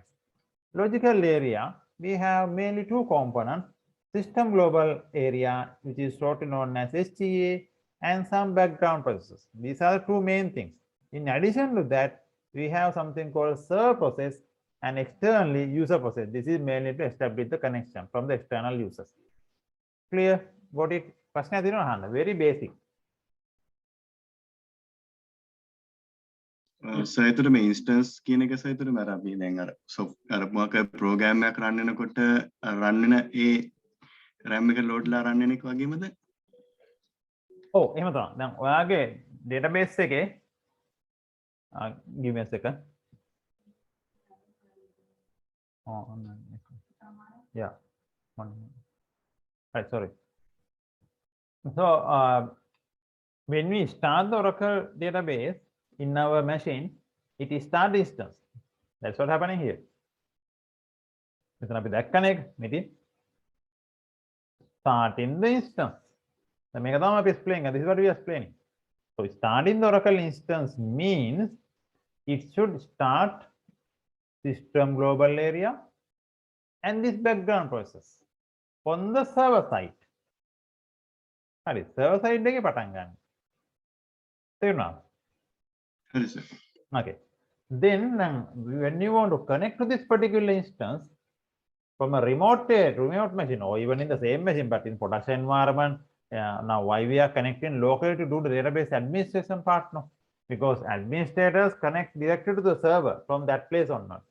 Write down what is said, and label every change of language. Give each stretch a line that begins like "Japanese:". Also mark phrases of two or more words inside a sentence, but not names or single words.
English: Logical area, we have mainly two components, system global area, which is shortly known as SGA, and some background processes. These are the two main things. In addition to that, we have something called server process and externally user process. This is mainly to establish the connection from the external users. Clear? Got it? Very basic.
Sinhala: සයිතට මේ ඉන්ස්ටන්ස් කියන එක සයිතට මර අපි දැන් අර අර මොකක් ප්‍රෝග්‍රෑම් එකක් රන් වෙනකොට රන් වෙන ඒ RAM එක ලෝඩ්ලා රන් වෙන එක වගේමද? ඔව් එහෙම තමයි. දැන් ඔයාගේ database එකේ
English: give me a second. Yeah. Right, sorry. So when we start the Oracle database in our machine, it is start instance. That's what happening here.
Sinhala: මෙතන අපි දැක්කනේ මෙතන
English: starting the instance.
Sinhala: දැන් මේක තමයි අපි explain කරන්නේ.
English: This is what we are explaining. So starting the Oracle instance means it should start system global area and this background process on the server side.
Sinhala: හරි,
English: server side
Sinhala: එකේ පටන් ගන්න. තේරුණාද? හරි සර්.
English: Okay. Then when you want to connect to this particular instance from a remote machine or even in the same machine but in production environment, now why we are connecting locally to do the database administration part? No, because administrators connect directly to the server from that place or not.